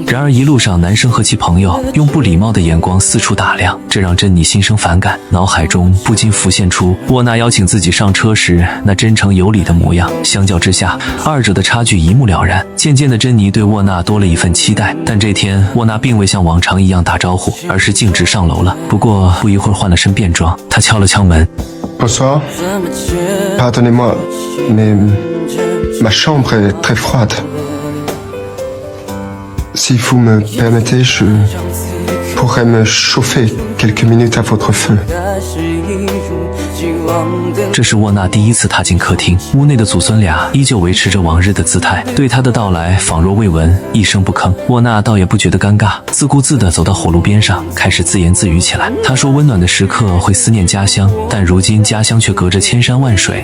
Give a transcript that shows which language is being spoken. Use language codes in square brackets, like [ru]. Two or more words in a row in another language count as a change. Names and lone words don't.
[zh] 然而一路上男生和其朋友用不礼貌的眼光四处打量，这让珍妮心生反感，脑海中不禁浮现出沃纳邀请自己上车时那真诚有礼的模样。相较之下，二者的差距一目了然。渐渐的，珍妮对沃纳多了一份期待，但这天沃纳并未像往常一样打招呼，而是径直上楼了。不过不一会儿换了身便装，他敲了敲门。 [fr] Bonsoir. Pardonnez-moi, mais ma chambre est très froide. Si vous me permettez, je pourrais me chauffer quelques minutes à votre feu. [zh] 这是沃纳第一次踏进客厅，屋内的祖孙俩依旧维持着往日的姿态，对他的到来仿若未闻，一声不吭。沃纳倒也不觉得尴尬，自顾自地走到火炉边上，开始自言自语起来。他说温暖的时刻会思念家乡，但如今家乡却隔着千山万水。